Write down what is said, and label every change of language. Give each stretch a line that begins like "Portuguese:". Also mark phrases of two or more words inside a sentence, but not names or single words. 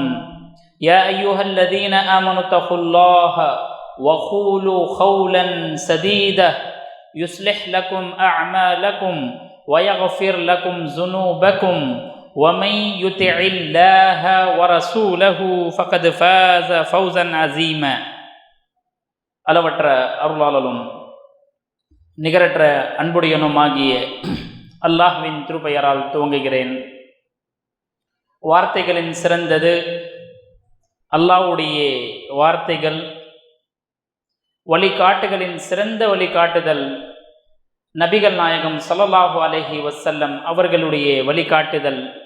Arabic: يا أيها الذين آمنوا اتقوا الله وقولوا قولا سديدا يصلح لكم أعمالكم ويغفر لكم ذنوبكم ومن يطع الله ورسوله فقد فاز فوزا عظيما.
Tamil: அளவற்ற அருளாளலும் நிகரற்ற அன்புடையனுமாகிய அல்லாஹ்வின் திருப்பெயரால் துவங்குகிறேன். வார்த்தைகளின் சிறந்தது அல்லாஹ்வுடைய வார்த்தைகள், வழிகாட்டுகளின் சிறந்த வழிகாட்டுதல் நபிகள் நாயகம்
Arabic: صلى الله عليه وسلم
Tamil: அவர்களுடைய வழிகாட்டுதல்.